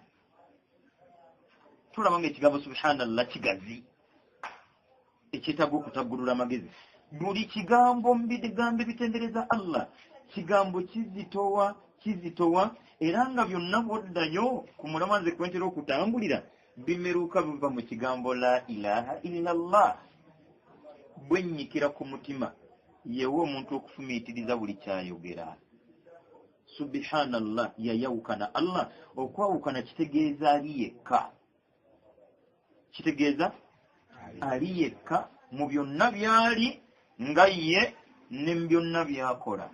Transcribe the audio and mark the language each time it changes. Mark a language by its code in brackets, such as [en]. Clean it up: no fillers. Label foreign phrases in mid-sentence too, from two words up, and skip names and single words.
[lg] Tulaba ng'ekigambo subhanallah kigazi, ekyetaaga okutaggulula amagezi. Buli kigambo mu bigambo ebitendereza Allah, kigambo kizitowa era nga byonna bw'oddayo ku mulamwa nze kwentera okutambulira bimeruka biva mu kigambo [ar] la ilaha illallah. [lg] Bwennyikira ku mutima yewe omuntu okufumiitiriza buli kyayogera. Subhanallah yayawukana Allah. Okwawukana kitegeeza ali yekka, kitegeeza ali yekka mu byonna byali nga ye ne mu byonna byakola.